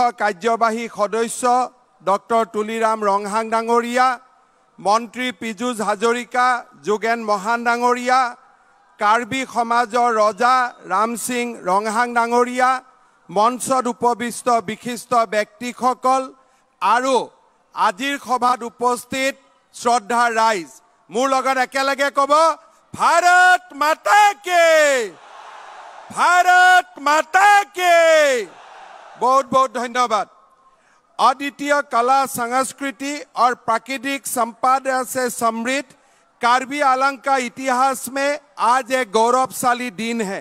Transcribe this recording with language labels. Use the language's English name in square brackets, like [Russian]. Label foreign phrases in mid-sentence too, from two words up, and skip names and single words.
[Assamese] কাৰ্যবাহী সদস্য ডক্টৰ তুলিৰাম ৰংহাং ডাঙৰীয়া, মন্ত্ৰী পীযুষ হাজৰিকা, যোগেন মহান ডাঙৰীয়া, কাৰ্বি সমাজৰ ৰজা ৰাম সিং ৰংহাং ডাঙৰীয়া, মঞ্চত উপবিষ্ট বিশিষ্ট ব্যক্তিসকল আৰু আজিৰ সভাত উপস্থিত শ্ৰদ্ধা ৰাইজ, মোৰ লগত একেলগে ক'ব, [Hindi] भारत माता के, भारत माता के। बहुत बहुत धन्यवाद। अद्वितीय कला, संस्कृति और प्राकृतिक संपदा से समृद्ध कार्बी आलंग का इतिहास में आज एक गौरवशाली दिन है।